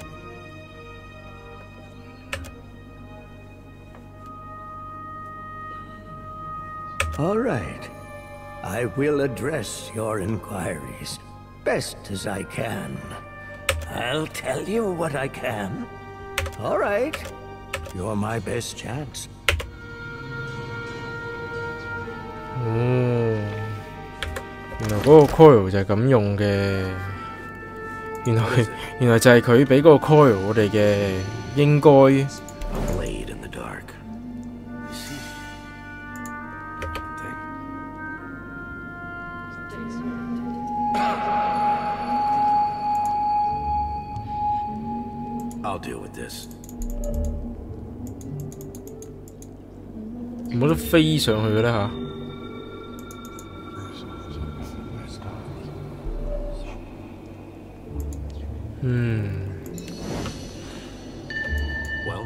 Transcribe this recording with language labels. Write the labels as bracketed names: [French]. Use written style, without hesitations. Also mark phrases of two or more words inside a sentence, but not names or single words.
[English] All right. I will address your inquiries best as I can. I'll tell you what I can. All right. You're my best chance. [Cantonese] 原來嗰個 coil 就係咁用嘅。原來就係佢俾嗰個 coil 我哋嘅，應該。 [English] Blade in the dark. I'll deal with this. [Cantonese] 冇得飛上去嘅咧嚇。 [English] Well,